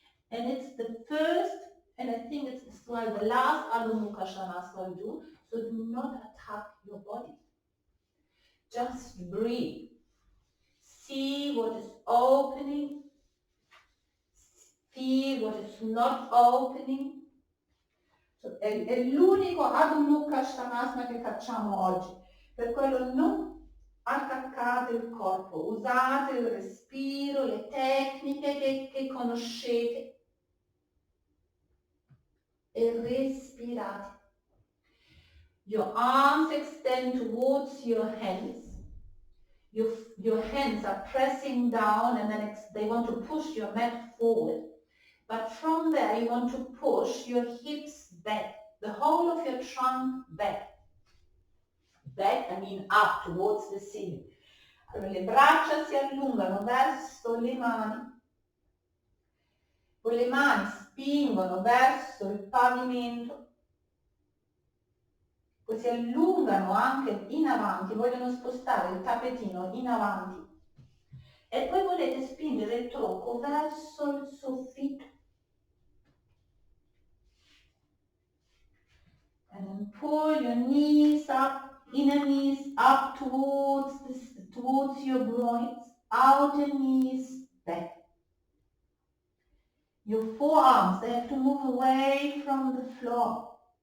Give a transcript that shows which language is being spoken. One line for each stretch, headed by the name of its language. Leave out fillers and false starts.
English: And it's the first, and I think it's as well the last Adho Mukha Svanasana you do, so do not attack your body. Just breathe. See what is opening. Feel what is not opening.
Italian: È l'unico Adho Mukha Svanasana che facciamo oggi, per quello non attaccate il corpo, usate il respiro, le tecniche che conoscete e respirate.
English: Your arms extend towards your hands. Your hands are pressing down and then they want to push your mat forward. But from there you want to push your hips back, the whole of your trunk back. Back, I mean up towards the ceiling.
Italian: Allora le braccia si allungano verso le mani, con le mani spingono verso il pavimento, poi si allungano anche in avanti, vogliono spostare il tappetino in avanti e poi volete spingere il tronco verso il soffitto.
English: And then pull your knees up, inner knees up towards your groins, outer knees back. Your forearms, they have to move away from the floor.